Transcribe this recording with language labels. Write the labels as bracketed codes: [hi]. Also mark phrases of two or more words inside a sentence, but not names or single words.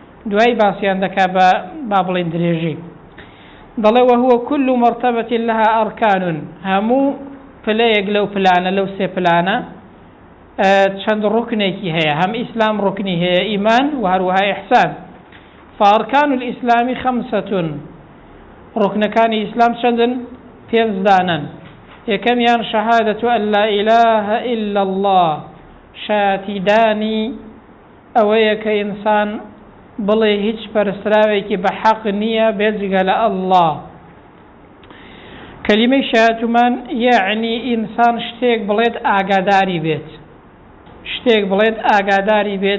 [ckb] دوای باسییان دەکا با بڵێن درێژی دەڵێ [ar] وهو كل مرتبة لها أركان [ckb] هەموو پلەیەک لەو پلانە لەو سێ پلانە چەند ڕوکنێکی هەیە هەم ئیسلام ڕوکنی هەیە ئیمان و هەروەها ئیحسان [ar] فأركان الإسلام [ckb] 5 ڕوکنەکانی ئیسلام چەندن 5 دانن یەکەمیان [ar] شهادة أن لا إله إلا الله [ckb] شاتیدانی ئەوەیە کە ئینسان بڵێ هیچ پەرستراوێکی بە حەق نییە بێجگە لە ئەڵڵا کەلیمەی شایەتمان یعنی ئینسان شتێک بڵێت ئاگاداری بێت شتێک بڵێت ئاگاداری بێت